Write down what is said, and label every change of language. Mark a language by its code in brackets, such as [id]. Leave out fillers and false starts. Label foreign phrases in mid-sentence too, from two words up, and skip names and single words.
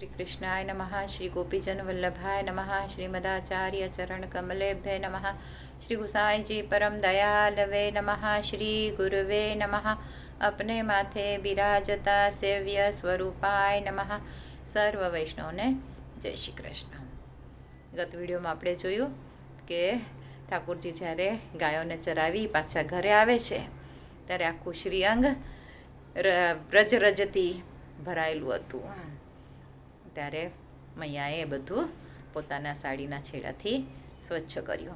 [sa] कृष्णाय नमः। श्री गोपीजन वल्लभाय नमः। श्रीमदाचार्य चरण कमलेभ्य नमः। श्री गुसाई जी परम दयालवे नमः। श्री गुरुवे नमः। [hi] अपने माथे बिराजता [sa] सेव्य स्वरूपाय नमः। [gu] સર્વ વૈષ્ણવને જય શ્રી કૃષ્ણ। ગત વિડીયોમાં આપણે જોયું કે ઠાકોરજી જ્યારે ગાયોને ચરાવી પાછા ઘરે આવે છે ત્યારે આખું શ્રીઅંગ રજરજથી ભરાયેલું હતું। ત્યારે મૈયાએ બધું પોતાના સાડીના છેડાથી સ્વચ્છ કર્યું।